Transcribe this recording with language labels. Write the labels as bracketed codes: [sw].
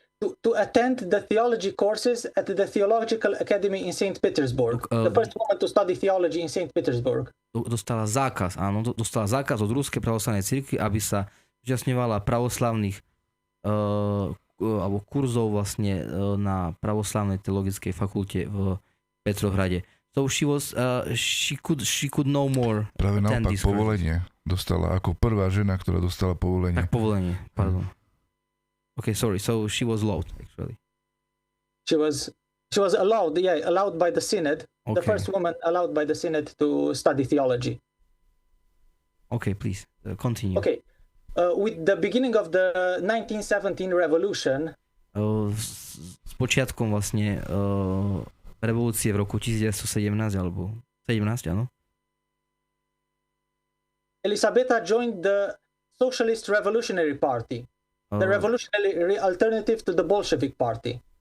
[en] To attend the theology courses at the Theological Academy in St. Petersburg. The first woman to study theology in St. Petersburg. [sk] Dostala zákaz od ruskej pravoslavnej cirkvi, aby sa zúčastňovala pravoslavných alebo kurzov vlastne na pravoslavnej teologickej fakulte v Petrohrade. [en] So she could no more. [sk] Práve naopak povolenie dostala ako prvá žena, ktorá dostala povolenie. Tak povolenie, pardon. [en] Okay, sorry. So she was allowed, actually. She was allowed by the synod. Okay. The first woman allowed by the synod to study theology. Okay, please continue. Okay, with the beginning of the 1917 revolution. [sk] S počiatkom vlastne revolúcie v roku 1917 alebo 17, áno. [en] Elisabeta joined the Socialist Revolutionary Party. The revolutionary alternative to the Bolshevik party.